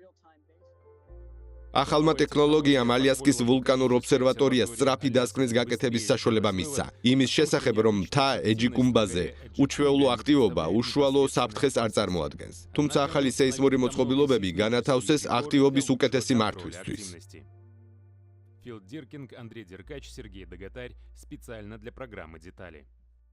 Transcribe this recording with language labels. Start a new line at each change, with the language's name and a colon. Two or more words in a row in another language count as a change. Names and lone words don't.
Georgian: ახალმა ტექნოლოგიამ ალიასკის ვულკანურ ობსერვატორიას სწრაფი დასკვნის გაკეთების საშუალება მისცა. იმის შესახებ, რომ მთა ეჯიკუმბაზე უჩვეულო აქტივობა უშუალო საფრთხეს არ წარმოადგენს. თუმცა ახალი სეისმური მოწყობილობები განათავსეს აქტივობის უკეთესი მართვისთვის.
Russian: Филдиркинг, Андрей Деркач, Сергей Дагатарь, специально для программы «Детали».